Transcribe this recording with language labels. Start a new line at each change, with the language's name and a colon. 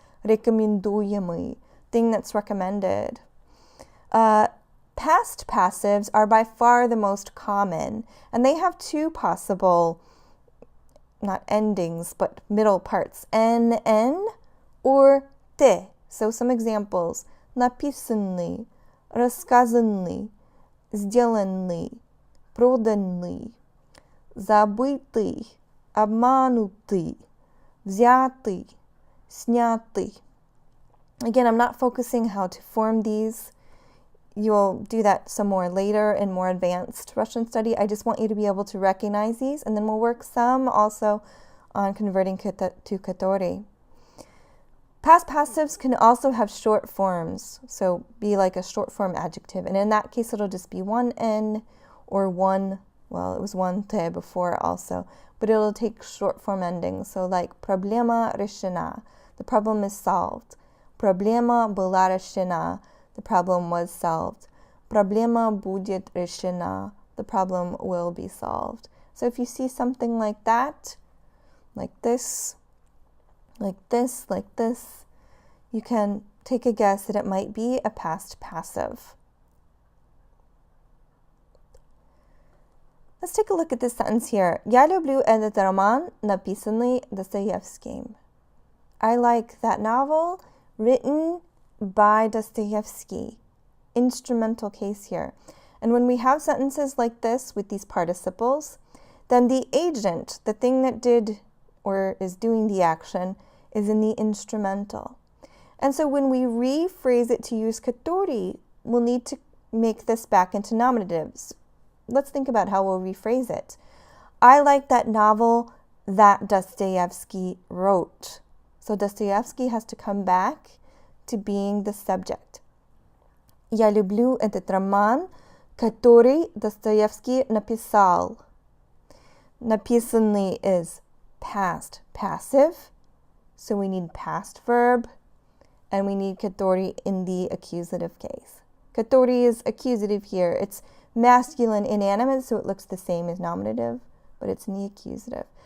English: Рекомендуемый, thing that's recommended. Past passives are by far the most common, and they have two possible, not endings, but middle parts. N or te. So some examples.
Russian: Написанный, рассказанный, сделанный, проданный, забытый, обманутый, взятый, снятый.
English: Again, I'm not focusing how to form these. You'll do that some more later in more advanced Russian study. I just want you to be able to recognize these, and then we'll work some also on converting to который. Past passives can also have short forms, so be like a short form adjective, and in that case it'll just be one N or one, well, it was one te before also, but it'll take short form endings, so like
Russian: проблема решена,
English: the problem is solved.
Russian: Проблема была решена,
English: the problem was solved.
Russian: Проблема будет решена,
English: the problem will be solved. So if you see something like that, like this, like this, like this, you can take a guess that it might be a past passive. Let's take a look at this sentence here.
Russian: Я люблю этот роман, написанный Достоевским.
English: I like that novel written by Dostoevsky. Instrumental case here. And when we have sentences like this with these participles, then the agent, the thing that did or is doing the action, is in the instrumental. And so when we rephrase it to use который, we'll need to make this back into nominatives. Let's think about how we'll rephrase it. I like that novel that Dostoevsky wrote. So Dostoevsky has to come back to being the subject.
Russian: Я люблю этот роман, который Достоевский написал.
English: Написанный is past passive, so we need past verb, and we need который in the accusative case. Который is accusative here. It's masculine inanimate, so it looks the same as nominative, but it's in the accusative.